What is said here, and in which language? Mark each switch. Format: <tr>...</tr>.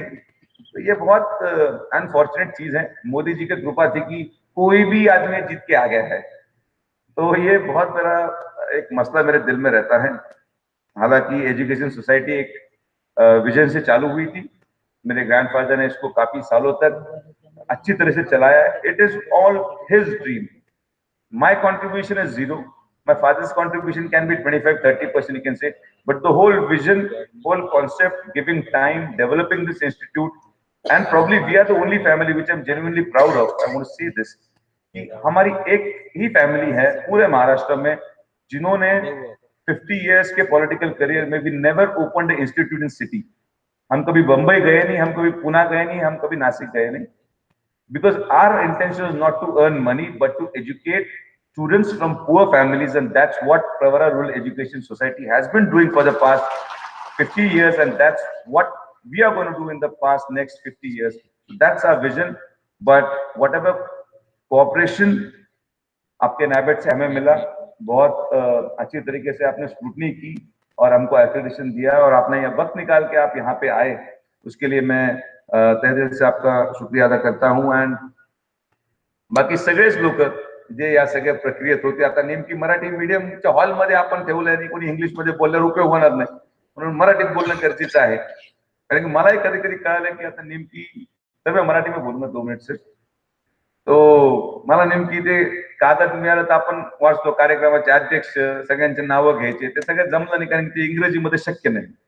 <hi>तो ये बहुत अनफॉर्चुनेट चीज है. मोदी जी की कृपा थी कि कोई भी आदमी जीत के आ गया है. तो ये बहुत बड़ा एक मसला मेरे दिल में रहता है. हालांकि एजुकेशन सोसाइटी एक विजन से चालू हुई थी. मेरे ग्रैंडफादर ने इसको काफी सालों तक अच्छी तरह से चलाया.</hi> <en>It is all his dream. My contribution is zero. My father's contribution can be 25-30%, you can say. But the whole vision, whole concept, giving time, developing this institute, and probably we are the only family which I'm genuinely proud of. I want to say this.</en> <hi>कि हमारी एक ही family है पूरे महाराष्ट्र में जिन्होंने 50 years के political career में भी</hi> <en>Never opened institute in city.</en> <hi>हम कभी बंबई गए नहीं, हम कभी पुणे गए नहीं, हम कभी नासिक गए नहीं.</hi> <en>Because our intention is not to earn money, but to educate students from poor families, and that's what Pravara Rural Education Society has been doing for the past 50 years, and that's what we are going to do in the next 50 years. That's our vision. But whatever cooperation</en> <hi>आपके NABET से हमें मिला, बहुत अच्छी तरीके से आपने scrutiny की और हमको एक्रेडिटेशन दिया, और आपने यह वक्त निकाल के आप यहाँ पे आए, उसके लिए मैं तहे दिल से आपका शुक्रिया अदा करता हूं.</hi> <mr>एंड बाकी सगळेच लोक जे या सगळ्या प्रक्रियेत होते, आता नेमकी मराठी मीडियमच्या हॉलमध्ये आपण ठेवलंय आणि कोणी इंग्लिशमध्ये बोलल्यावर उपयोग होणार नाही, म्हणून मराठीत बोलणं गरजेचं आहे. कारण की मलाही कधी कधी कळालं की आता नेमकी सगळं मराठी में बोलणं 2 मिनिट से, तो मला नेमकी ते कागद मिळालं तर आपण वाचतो, कार्यक्रमाचे अध्यक्ष सगळ्यांचे नावं घ्यायचे, ते सगळं जमलं नाही कारण ते इंग्रजीमध्ये शक्य नाही.</mr>